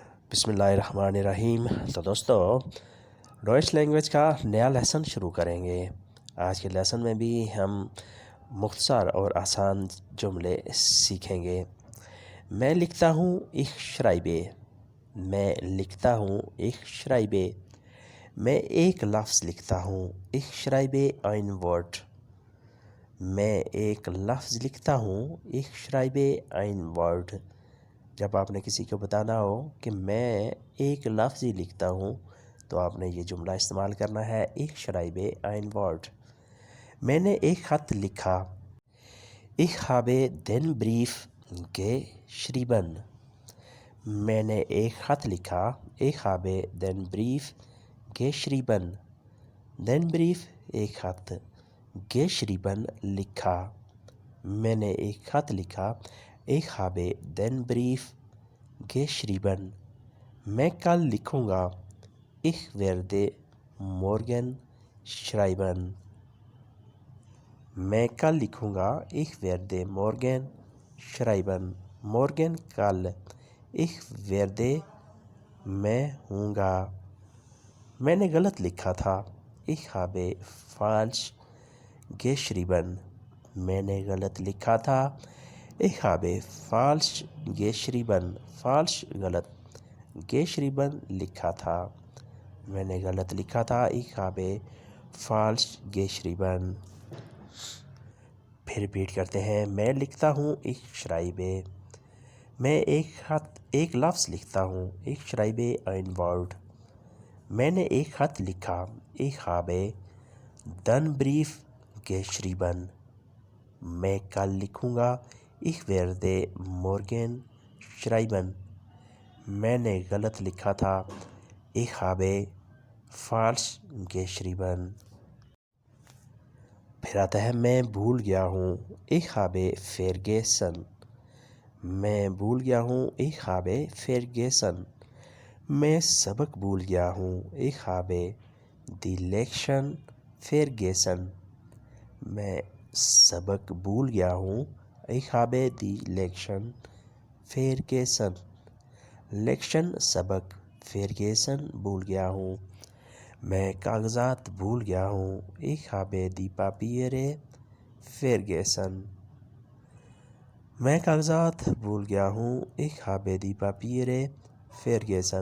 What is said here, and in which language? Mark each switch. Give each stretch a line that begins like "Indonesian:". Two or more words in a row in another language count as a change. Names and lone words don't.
Urdu: بسم اللہ الرحمن الرحیم۔ تو دوستو ڈوئچ لینگویج کا نیا لیسن شروع کریں گے۔ آج کے لیسن میں بھی ہم مختصر اور آسان جملے سیکھیں گے۔ میں لکھتا ہوں
German: ich schreibe۔
Urdu: میں لکھتا ہوں
German: ich schreibe۔
Urdu: میں ایک لفظ لکھتا ہوں
German: ich schreibe ein Wort۔
Urdu: میں ایک لفظ لکھتا ہوں
German: ich schreibe ein Wort۔
Urdu: جب آپ نے کسی کو بتانا ہو کہ میں ایک لفظ ہی لکھتا ہوں تو آپ نے یہ جملہ استعمال کرنا ہے
German: ich schreibe ein Wort۔
Urdu: میں نے ایک خط لکھا
German: ich habe den Brief geschrieben۔
Urdu: میں نے ایک خط لکھا
German: ich habe den Brief geschrieben۔ den Brief
Urdu: ایک خط، geschrieben لکھا۔ میں نے ایک خط لکھا
German: ich habe den Brief geschrieben۔
Urdu: میں کل لکھوں گا
German: ich werde morgen schreiben۔
Urdu: میں کل لکھوں گا
German: ich werde morgen schreiben۔
Urdu: morgen کل،
German: ich werde
Urdu: میں ہوں گا۔ میں نے غلط لکھا تھا
German: ich habe falsch geschrieben۔
Urdu: میں نے غلط لکھا تھا
German: ich habe falsch geschrieben۔
Urdu: falsch غلط، geschrieben لکھا تھا۔ میں نے غلط لکھا تھا
German: ich habe falsch geschrieben۔
Urdu: پھر ریپیٹ کرتے ہیں۔ میں لکھتا ہوں
German: ich schreibe۔
Urdu: میں ایک لفظ لکھتا ہوں
German: ich schreibe ein Wort۔
Urdu: میں نے ایک خط لکھا
German: ich habe den Brief geschrieben۔
Urdu: میں کل لکھوں گا
German: ich werde morgen schreiben۔
Urdu: میں نے غلط لکھا تھا
German: ich habe falsch geschrieben۔
Urdu: پھر آتا ہے میں بھول گیا ہوں
German: ich habe vergessen۔
Urdu: میں بھول گیا ہوں
German: ich habe vergessen۔
Urdu: میں سبق بھول گیا ہوں
German: ich habe die Lektion vergessen۔
Urdu: میں سبق بھول گیا ہوں
German: ich habe die Lektion vergessen۔
Urdu: Lektion سبق، vergessen بھول گیا ہوں۔ میں کاغذات بھول گیا ہوں
German: ich habe die Papiere vergessen۔
Urdu: میں کاغذات بھول گیا ہوں
German: ich habe die Papiere vergessen۔